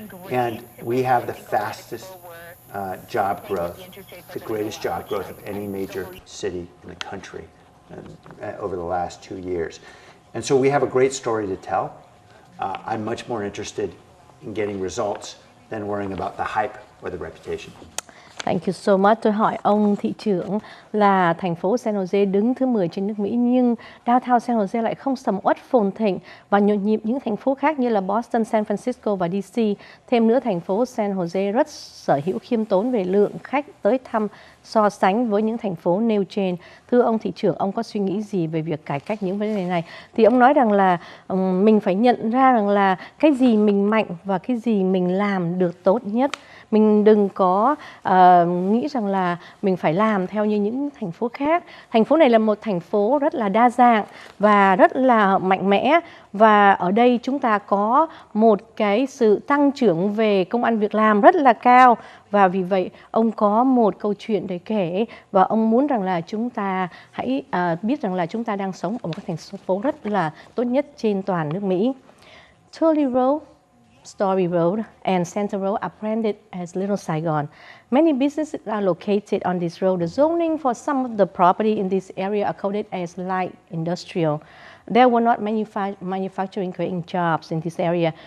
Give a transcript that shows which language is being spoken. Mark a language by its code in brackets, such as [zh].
[en] And we have the fastest job growth, the greatest job growth of any major city in the country over the last 2 years. And so we have a great story to tell. I'm much more interested in getting results than worrying about the hype or the reputation. Thank you so much. [vi] Tôi hỏi ông thị trưởng là thành phố San Jose đứng thứ 10 trên nước Mỹ, nhưng downtown San Jose lại không sầm uất phồn thịnh và nhộn nhịp những thành phố khác như là Boston, San Francisco và DC. Thêm nữa, thành phố San Jose rất sở hữu khiêm tốn về lượng khách tới thăm so sánh với những thành phố nêu trên. Thưa ông thị trưởng, ông có suy nghĩ gì về việc cải cách những vấn đề này? Thì ông nói rằng là mình phải nhận ra rằng là cái gì mình mạnh và cái gì mình làm được tốt nhất. Mình đừng có nghĩ rằng là mình phải làm theo như những thành phố khác. Thành phố này là một thành phố rất là đa dạng và rất là mạnh mẽ. Và ở đây chúng ta có một cái sự tăng trưởng về công ăn việc làm rất là cao. Và vì vậy ông có một câu chuyện để kể, và ông muốn rằng là chúng ta hãy biết rằng là chúng ta đang sống ở một cái thành phố rất là tốt nhất trên toàn nước Mỹ. [en] Turley Road, Story Road and Center Road are branded as Little Saigon. Many businesses are located on this road. The zoning for some of the property in this area are coded as light industrial. There were not manufacturing creating jobs in this area.